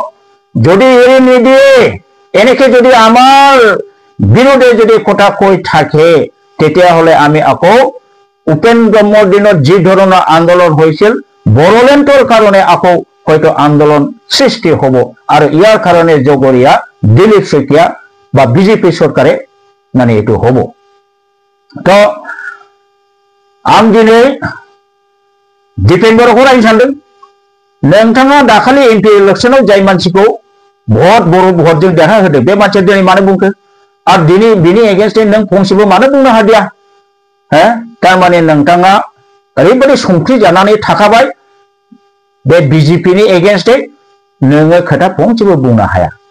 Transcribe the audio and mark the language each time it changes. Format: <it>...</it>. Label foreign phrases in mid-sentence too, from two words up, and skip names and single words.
<as>যদি এৰি নিদিয়ে এনেকে যদি আমাৰ বিৰোধে যদি কথা কৈ থাকে তেতিয়াহ'লে আমি আকৌ উপেন ব্ৰহ্মৰ দিনত যি ধৰণৰ আন্দোলন হৈছিল বড়োলেণ্ডৰ কাৰণে আকৌ হয়তো আন্দোলন সৃষ্টি হ'ব আৰু ইয়াৰ কাৰণে জগৰীয়া দিলীপ শইকীয়া বা বিজেপি চৰকাৰে মানে এইটো হ'ব।</as> <brx>তো आं दिनै दिपेन बर'खौ रायनो सानदों। नोंथाङा दाखालि एमपि इलेक्शनाव जाय मानसिखौ भट बर' भटजों देरहा होदों बे मानसिया दिनै मानो बुंखो आरो दिनै बिनि एगेन्स्टै नों फंसेबो मानो बुंनो हादिया? थारमाने नोंथाङा ओरैबायदि संख्रि जानानै थाखाबाय बे बिजेपिनि एगेन्स्टै नोङो खोथा फंसेबो बुंनो हाया।</brx>